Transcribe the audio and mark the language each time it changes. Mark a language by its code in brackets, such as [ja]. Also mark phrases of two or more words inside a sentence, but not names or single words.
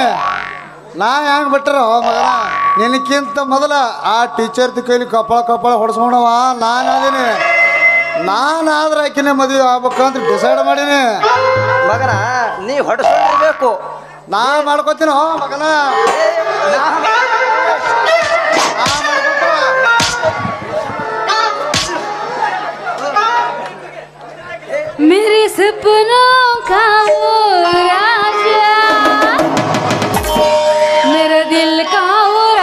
[kn] ನಾ ಹೆಂಗೆ ಬಿಟ್ಟರು ಮಗನ ನಿನಕ್ಕಿಂತ ಮೊದಲ ಆ ಟೀಚರ್ದ ಕೈಲಿ ಕಪ್ಪಳ ಹೊಡ್ಸ್ಕೊಂಡವ ನಾನು ಅದೀನಿ. ನಾನಾದ್ರೆ ಆಕಿನೇ ಮದುವೆ ಆಗ್ಬೇಕು ಅಂತ ಡಿಸೈಡ್ ಮಾಡೀನಿ. ಮಗನ ನೀ ಹೊಡೆಸೋದಿರ್ಬೇಕು, ನಾ ಮಾಡ್ಕೊತೀನೋ ಮಗನ. [hi] मेरे सपनों का वो राजा, मेरा दिल का वो